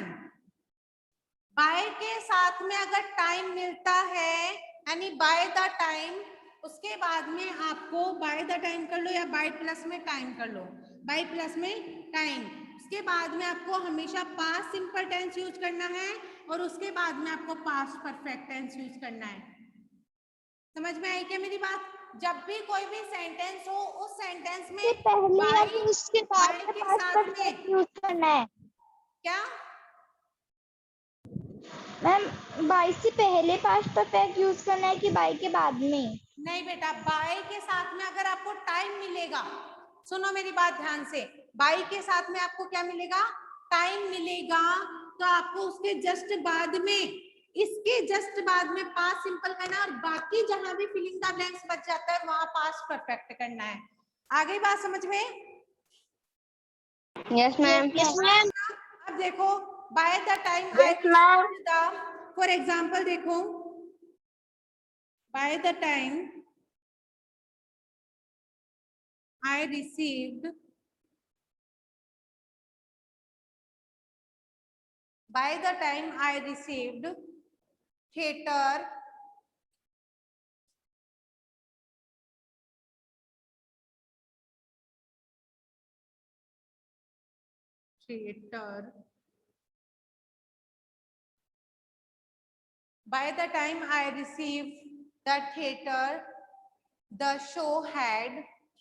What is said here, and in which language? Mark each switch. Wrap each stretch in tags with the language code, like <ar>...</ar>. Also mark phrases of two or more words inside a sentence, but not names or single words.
<hi>बाय के साथ में अगर टाइम मिलता है, यानी</hi> <en>by the time,</en> <hi>उसके बाद में आपको</hi> <en>by the time</en> <hi>कर लो या</hi> <en>by plus</en> <hi>में टाइम कर लो,</hi> <en>by plus</en> <hi>में टाइम, उसके बाद में आपको हमेशा</hi> <en>past simple tense use</en> <hi>करना है और उसके बाद में आपको</hi> <en>past perfect tense use</en> <hi>करना है। समझ में आई क्या मेरी बात? जब भी कोई भी सेंटेंस हो, उस सेंटेंस में से पहले या</hi> <en>बाय</en> <hi>फिर उसके बाद</hi> <en>बाय</en> <hi>में के</hi> <en>past</en> <hi>साथ</hi> <en>perfect</en> <hi>में यूज करना है। क्या? मैम, बाय से पहले</hi> <en>past perfect</en> <hi>यूज करना है कि बाय के बाद में? नहीं बेटा, बाय के साथ में अगर आपको टाइम मिलेगा, सुनो मेरी बात ध्यान से, बाय के साथ में आपको क्या मिलेगा? टाइम मिलेगा, तो आपको उसके जस्ट बाद में, इसके जस्ट बाद में</hi> <en>past simple</en> <hi>करना है और बाकी जहां भी</hi> <en>filling the blanks</en> <hi>बच जाता है वहां</hi> <en>past perfect</en> <hi>करना है। आगे बात समझ में?</hi> <en>yes ma'am. Yes, ma'am.</en> <hi>अब देखो,</hi> <en>by the time I Yes, ma'am. received the, for example देखो, by the time I received, by the time I received theater, by the time I received the theater, the show had</en>